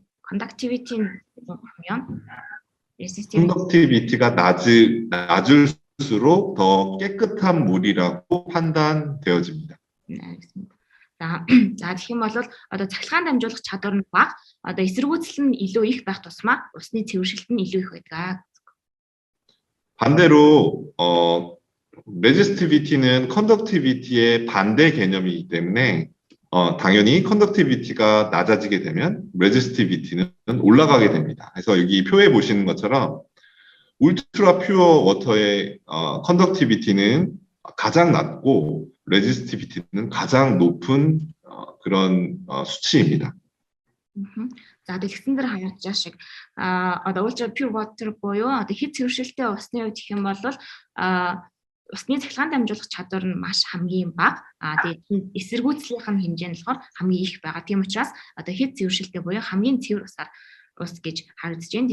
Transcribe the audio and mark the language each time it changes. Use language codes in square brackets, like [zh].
[ko] conductivity는 보면 컨덕티비티가 낮을수록 더 깨끗한 물이라고 판단되어집니다. 네, 알겠습니다. [mn] За тэгэх юм бол одоо цахилгаан дамжуулах чадвар нь бага, одоо эсэргүүцэл нь илүү их байх тусмаа усны цэвэршилт нь илүү их байдаг. [ko] 반대로 레지스티비티는 컨덕티비티의 반대 개념이기 때문에 당연히 컨덕티비티가 낮아지게 되면 레지스티비티는 올라가게 됩니다. 그래서 여기 표에 보시는 것처럼 울트라 퓨어 워터의 컨덕티비티는 가장 낮고 레지스티비티는 가장 높은 그런 수치입니다. [mn] За тэгсэн дээр хаягдж байгаа шиг одоо ultra pure water буюу одоо хэд цэвэршилтэй усны үед гэх юм бол усны цахилгаан дамжуулах чадвар нь маш хамгийн бага. Тэгээд эсэргүүцлийнх нь хэмжээ нь болохоор хамгийн их байгаа. Тийм учраас одоо хэд цэвэршилтэй буюу хамгийн цэвэр ус гэж харагдаж байна.